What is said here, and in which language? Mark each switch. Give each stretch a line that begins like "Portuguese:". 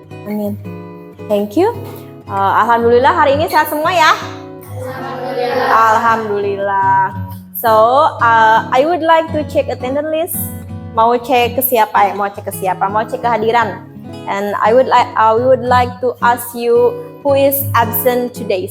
Indonesian: Amin.
English: Thank you.
Indonesian: Alhamdulillah hari ini sehat semua ya. Alhamdulillah.
English: So, I would like to check attendance list.
Indonesian: Mau cek ke siapa ya? Mau cek ke siapa? Mau cek kehadiran.
English: And I would like to ask you who is absent today.